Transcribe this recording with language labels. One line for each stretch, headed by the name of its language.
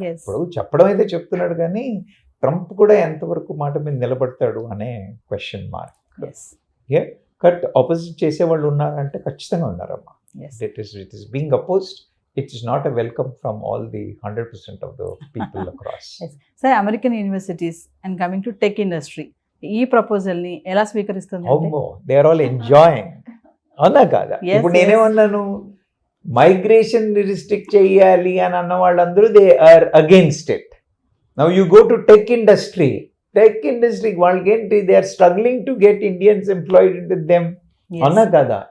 Telugu: ఇప్పుడు చెప్పడం అయితే చెప్తున్నాడు, కానీ ట్రంప్ కూడా ఎంతవరకు మాట మీద నిలబడతాడు అనే క్వశ్చన్ మార్క్. కట్ ఆపోజిట్ చేసే వాళ్ళు ఉన్నారంటే ఖచ్చితంగా ఉన్నారమ్మా.
English: It is being opposed. It is not a welcome from all the 100% of the people across. Sir, American universities and coming to tech industry,
Telugu: ఈ ప్రపోజల్ ని ఎలా స్వీకరిస్తుంది?
English: They are all enjoying.
Telugu: అవునా కాదా? ఇప్పుడు నేనేమన్నాను, మైగ్రేషన్ రిస్ట్రిక్ట్ చేయాలి అని అన్న వాళ్ళందరూ
English: They are against it. Now you go to tech industry
Telugu: వాళ్ళకి ఏంటి,
English: they are struggling to get Indians employed with them,
Telugu: అవునా కదా?